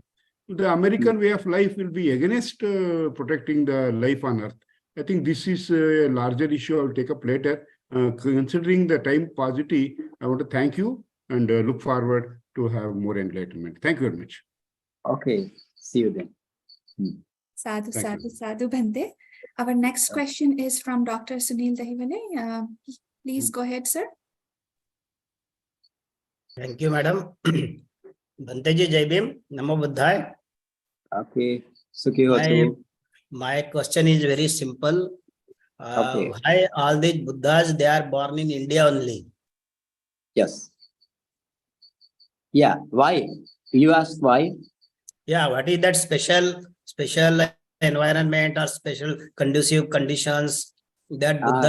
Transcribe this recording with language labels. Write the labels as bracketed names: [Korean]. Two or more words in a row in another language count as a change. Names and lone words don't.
[English] The American way of life will be against protecting the life on earth. I think this is a larger issue I will take up later. Considering the time paucity, I want to thank you and look forward to have more enlightenment. Thank you very much. Okay, see you then. [Pali] Sadhu, sadhu, sadhu, Bhante. [English] Our next question is from Dr. Sunil Dahivale. Please go ahead, sir. Thank you, madam. [Pali] Bhante ji, [Hindi] Jai Bhim, [Pali] Namo Buddhaya. Okay, Sukhi Hotu. [English] My question is very simple. Okay. Why all these Buddhas, they are born in India only? Yes. Yeah, why? You asked why? Yeah, what is that special environment or special conducive conditions that Buddhas